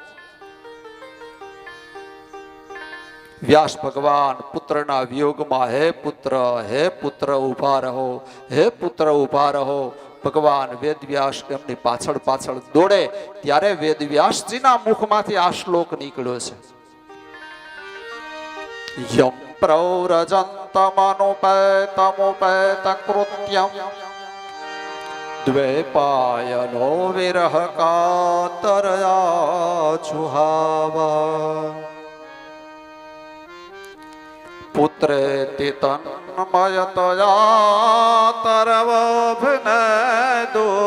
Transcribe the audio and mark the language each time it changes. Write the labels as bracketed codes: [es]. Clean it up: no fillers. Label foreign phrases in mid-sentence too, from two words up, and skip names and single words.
[gu] વ્યાસ ભગવાન પુત્રના વિયોગમાં, હે પુત્ર ઉભા રહો, હે પુત્ર ઉભા રહો. ભગવાન વેદવ્યાસ એમની પાછળ પાછળ દોડે, ત્યારે વેદવ્યાસજીના મુખમાંથી આ શ્લોક નીકળ્યો છે. [sa] યમ प्रौरजन्तमनुपेतमुपेतकृत्यम् द्वैपायनो विरह कातरया जुहाव पुत्रेति तन्मयतया तरवभिनेदु